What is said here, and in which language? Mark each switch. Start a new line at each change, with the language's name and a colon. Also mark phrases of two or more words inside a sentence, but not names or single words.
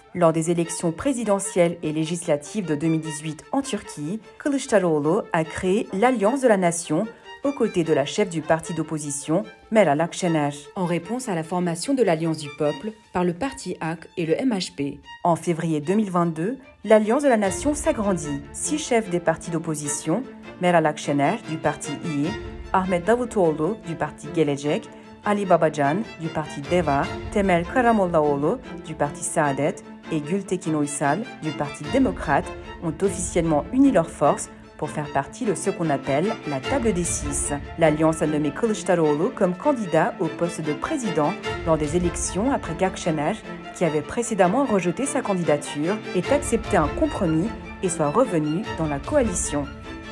French: Lors des élections présidentielles et législatives de 2018 en Turquie, Kılıçdaroğlu a créé l'Alliance de la Nation aux côtés de la chef du parti d'opposition, Meral Akşener, en réponse à la formation de l'Alliance du peuple par le parti AK et le MHP. En février 2022, l'Alliance de la Nation s'agrandit. 6 chefs des partis d'opposition, Meral Akşener du parti İYİ, Ahmet Davutoğlu du parti Gelecek, Ali Babacan du parti DEVA, Temel Karamollaoğlu du parti Saadet et Gültekin Uysal du parti démocrate ont officiellement uni leurs forces pour faire partie de ce qu'on appelle la table des 6. L'Alliance a nommé Kılıçdaroğlu comme candidat au poste de président lors des élections après qu'Akşener, qui avait précédemment rejeté sa candidature, ait accepté un compromis et soit revenu dans la coalition.